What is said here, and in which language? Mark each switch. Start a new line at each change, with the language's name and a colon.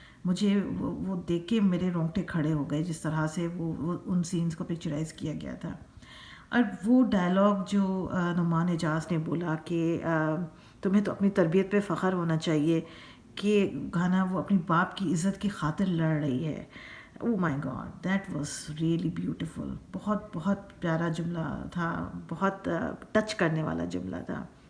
Urdu: مجھے وہ دیکھ کے میرے رونگٹے کھڑے ہو گئے جس طرح سے وہ ان سینس کو پکچرائز کیا گیا تھا. اور وہ ڈائلاگ جو نعمان اعجاز نے بولا کہ تمہیں تو اپنی تربیت پہ فخر ہونا چاہیے کہ گانا وہ اپنی باپ کی عزت کی خاطر لڑ رہی ہے.
English: Oh my God, that was really beautiful.
Urdu: بہت بہت پیارا جملہ تھا, بہت ٹچ کرنے والا جملہ تھا.